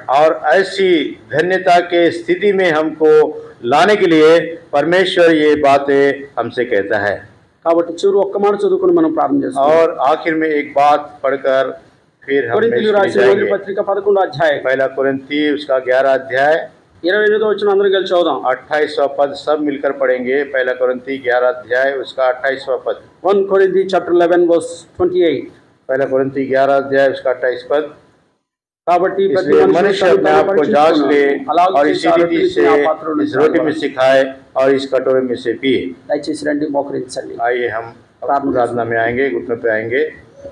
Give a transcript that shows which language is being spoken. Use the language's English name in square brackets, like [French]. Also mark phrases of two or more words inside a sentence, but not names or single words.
[Hindi] और ऐसी धन्यता के स्थिति में हमको लाने के लिए परमेश्वर ये बातें हमसे कहता है। [Telugu] కాబట్టి చివరి ఒక్క మాట చదువుకుని మనం ప్రార్థన చేస్తాం. [Hindi] और आखिर में एक बात पढ़कर फिर हम [Telugu] కొరింథీయులకు రాసిన మొదటి పత్రిక 11వ అధ్యాయం [Hindi] पहला कुरिन्थी उसका 11 अध्याय [Telugu] 28వ వచనం అందరం కలిసి చదువుదాం. [Hindi] 28वां पद सब मिलकर पढ़ेंगे। पहला कुरिन्थी 11 अध्याय उसका 28वां पद। [English] 1 Corinthians chapter 11 verse 28. [Hindi] पहला कुरिन्थी 11 अध्याय उसका 28 पद। [Telugu] కాబట్టి ప్రతి [Hindi] इसलिए मनुष्य अपने आप को जांच ले और इसी रीति से इस रोटी में से खाए और इस कटोरे में से पिए। [Telugu] దయచేసి రండి, మోకరించండి. [Hindi] आइए हम प्रार्थना में आएंगे, घुटनों पे आएंगे।